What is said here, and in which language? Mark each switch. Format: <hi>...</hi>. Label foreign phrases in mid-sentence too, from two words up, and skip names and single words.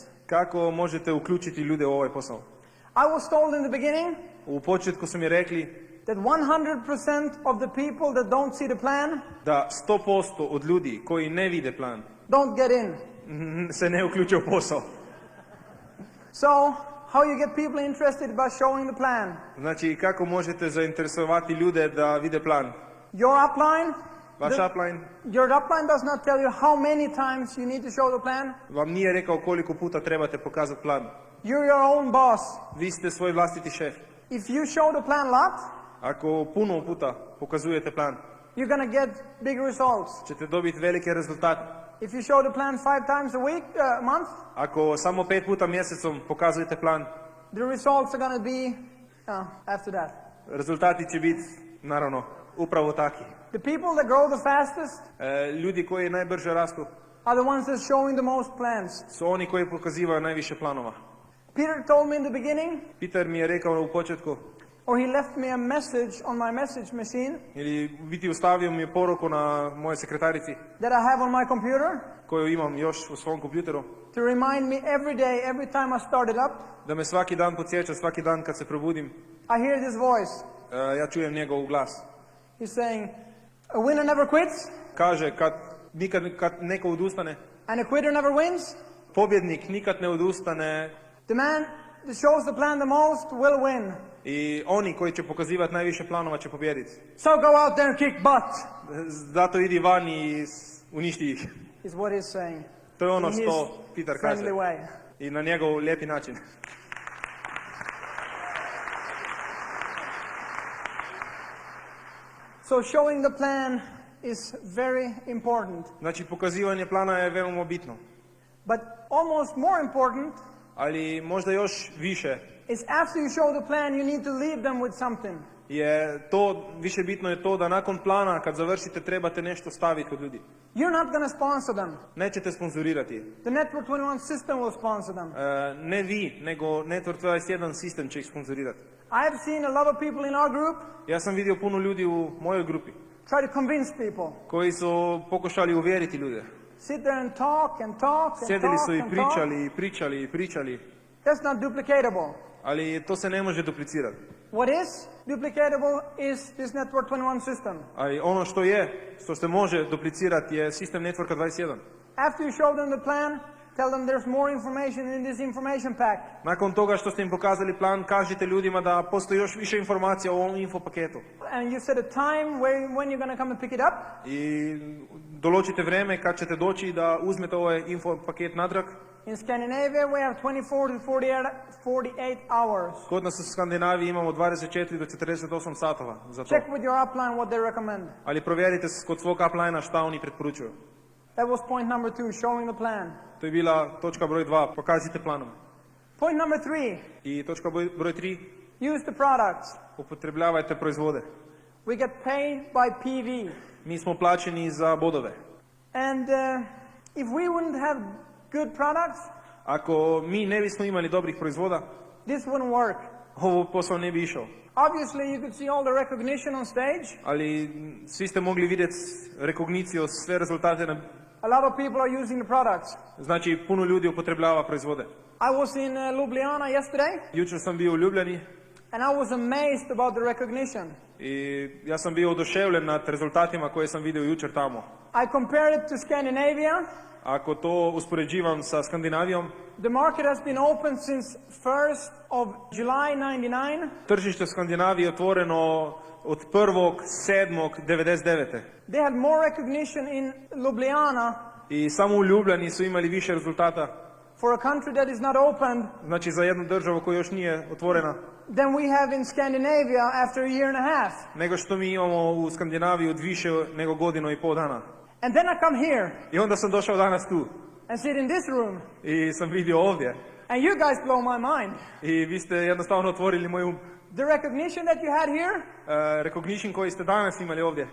<hr>Kako možete uključiti ljude u ovaj posao?</hr> <en>I was told in the beginning</en> <hr>U početku su mi rekli</hr> <en>that 100% of the people that don't see the plan</en> <hr>da 100% od ljudi koji ne vide plan</hr> <en>don't get in.</en> <hr>se ne uključe u posao.</hr> <en>So, how you get people interested by showing the plan?</en> <hr>Znači, kako možete zainteresovati ljude da vide plan?</hr> <en>Your upline,</en> <hr>Vaš upline</hr> <en>your upline does not tell you how many times you need to show the plan.</en> <hr>vam nije rekao koliko puta trebate pokazati plan.</hr> <en>You're your own boss.</en> <hr>Vi ste svoj vlastiti šef.</hr> <en>If you show the plan a lot,</en> <hr>Ako puno puta pokazujete plan,</hr> <en>you're going to get big results.</en> <hr>ćete dobiti velike rezultate.</hr> <en>If you show the plan 5 times a month,</en> <hr>Ako samo 5 puta mjesecom pokazujete plan,</hr> <en>the results are going to be after that.</en> <hr>rezultati će biti, naravno, upravo takvi.</hr> <en>The people that grow the fastest</en> <hr>Ljudi koji najbrže rastu</hr> <en>are the ones that are showing the most plans.</en> <hr>su oni koji pokazivaju najviše planova.</hr> <en>Peter told me in the beginning,</en> <hr>Peter mi je rekao u početku,</hr> <en>or he left me a message on my message machine</en> <hr>ili biti ostavio mi je poruku na moje sekretarici,</hr> <en>that I have on my computer</en> <hr>koju imam još u svom kompjuteru,</hr> <en>to remind me every day, every time I start it up,</en> <hr>da me svaki dan podsjeća, svaki dan kad se probudim,</hr> <en>I hear this voice.</en> <hr>ja čujem njegov glas.</hr> <en>He's saying, a winner never quits,</en> <hr>Kaže, kad neko odustane,</hr> <en>and a quitter never wins.</en> <hr>pobjednik nikad ne odustane</hr> <en>The man that shows the plan the most will win.</en> <hr>i oni koji će pokazivati najviše planova će pobijediti.</hr> <en>So go out there and kick butt,</en> <hr>Zato idi van i uništi ih.</hr> <en>is what he's saying.</en> <hr>To je ono</hr> <en>In his</en> <hr>što Peter kaže.</hr> <en>friendly way.</en> <hr>I na njegov lijepi način.</hr> <en>So showing the plan is very important.</en> <hr>Znači, pokazivanje plana je veoma bitno.</hr> <en>But almost more important</en> <hr>Ali možda još više</hr> <en>is after you show the plan, you need to leave them with something.</en> <hr>je to, više bitno je to da nakon plana, kad završite, trebate nešto staviti kod ljudi.</hr> <en>You're not going to sponsor them.</en> <hr>Nećete sponzorirati.</hr> <en>The Network 21 system will sponsor them.</en> <hr>Ne vi, nego Network 21 sistem će ih sponzorirati.</hr> <en>I have seen a lot of people in our group</en> <hr>Ja sam vidio puno ljudi u mojoj grupi</hr> <en>try to convince people.</en> <hr>koji su pokušali uvjeriti ljude.</hr> <en>sit there and talk and talk and</en> <hr>Sjedili</hr> <en>talk</en> <hr>su i</hr> <en>and talk.</en> <hr>pričali.</hr> <en>That's not duplicatable.</en> <hr>Ali to se ne može duplicirati.</hr> <en>What is duplicatable is this Network 21 system.</en> <hr>Ali ono što se može duplicirati je sistem Networka 21.</hr> <en>After you show them the plan, tell them there's more information in this information pack.</en> <hr>Nakon toga što ste im pokazali plan, kažite ljudima da postoji još više informacija o ovom info paketu.</hr> <en>And you set a time when you're going to come and pick it up.</en> <hr>I določite vreme kad ćete doći da uzmete ovaj info paket natrag.</hr> <en>In Scandinavia we have 24 to 48 hours.</en> <hr>Kod nas u Skandinaviji imamo 24 do 48 satova za to.</hr> <en>Check with your upline what they recommend.</en> <hr>Ali provjerite kod svog uplinea šta oni preporučuju.</hr> <en>That was point number 2, showing the plan.</en> <hr>To je bila točka broj 2, pokažite planom.</hr> <en>Point number 3,</en> <hr>I točka broj 3,</hr> <en>use the products.</en> <hr>upotrebljavajte proizvode.</hr> <en>We get paid by PV.</en> <hr>Mi smo plaćeni za bodove.</hr> <en>And if we wouldn't have good products,</en> <hr>Ako mi ne bismo imali dobrih proizvoda,</hr> <en>this wouldn't work.</en> <hr>ovo posao ne bi išao.</hr> <en>Obviously, you could see all the recognition on stage.</en> <hr>Ali svi ste mogli vidjeti rekogniciju, sve rezultate.</hr> <en>A lot of people are using the products.</en> <hr>Znači, puno ljudi upotrebljava proizvode.</hr> <en>I was in Ljubljana yesterday,</en> <hr>Jučer sam bio u Ljubljani</hr> <en>and I was amazed about the recognition.</en> <hr>i ja sam bio oduševljen nad rezultatima koje sam vidio jučer tamo.</hr> <en>I compared it to Scandinavia.</en> <hr>Ako to uspoređivam sa Skandinavijom,</hr> <en>The market has been open since 1st of July 99.</en> <hr>tržište Skandinavije je otvoreno od 1.7.99.</hr> <en>They had more recognition in Ljubljana</en> <hr>I samo u Ljubljani su imali više rezultata,</hr> <en>for a country that is not opened</en> <hr>znači za jednu državu koja još nije otvorena,</hr> <en>than we have in Scandinavia after a year and a half.</en> <hr>nego što mi imamo u Skandinaviji od više nego godinu i pol dana.</hr> <en>And then I come here</en> <hr>I onda sam došao danas tu</hr> <en>and sit in this room,</en> <hr>i sam vidio ovdje.</hr> <en>and you guys blow my mind.</en> <hr>I vi ste jednostavno otvorili moj</hr> <en>The recognition that you had here</en> <hr>recognition koji ste danas imali ovdje</hr>